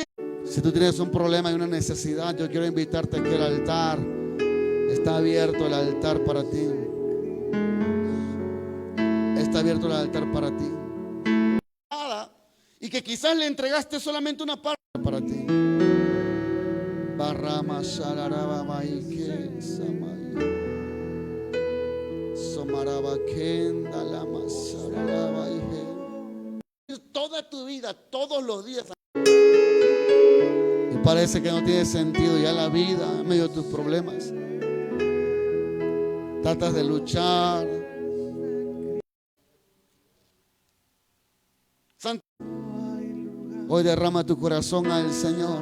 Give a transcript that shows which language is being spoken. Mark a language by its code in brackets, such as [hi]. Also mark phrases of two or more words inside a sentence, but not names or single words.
[es] Si tú tienes un problema y una necesidad, yo quiero invitarte a que el altar está abierto, el altar para ti. Está abierto el altar para ti. Y que quizás le entregaste solamente una parte para ti. Barrama shalaraba maike samai. Somaraba kenda lama shalaraba ije. Toda tu vida, todos los días. Y parece que no tiene sentido ya la vida en medio de tus problemas. Tratas de luchar. Santo, hoy derrama tu corazón al Señor.